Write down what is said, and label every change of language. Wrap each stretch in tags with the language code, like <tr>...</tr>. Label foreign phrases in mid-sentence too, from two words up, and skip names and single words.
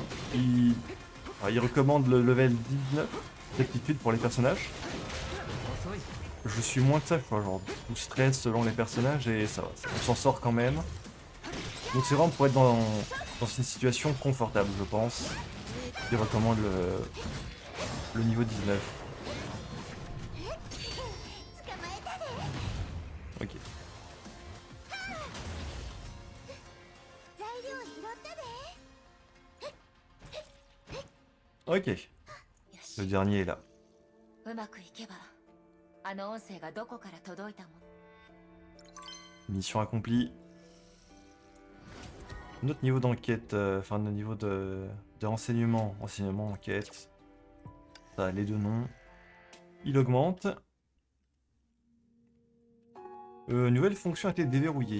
<fr>Il recommande le level 19 d'aptitude pour les personnages. Je suis moins que ça, quoi, genre 12-13 selon les personnages et ça va. On s'en sort quand même. Donc c'est vraiment pour être dans une situation confortable, je pense. Il recommande le niveau 19.</fr> <ja>捕まえたで。</ja> <fr>Ok.</fr> <ja>材料拾ったで。</ja> <fr>Ok.</fr> <ja>よ</ja> <fr>Le</fr> <ja>し</ja> <fr>dernier est là.</fr> <ja>うまくいけばあの音声がどこから届いたもの</ja> <fr>Mission accomplie. Notre niveau d'enquête, enfin notre niveau de renseignement, enseignement, enquête. Ça, les deux noms. Il augmente. Nouvelle fonction a été déverrouillée.</fr>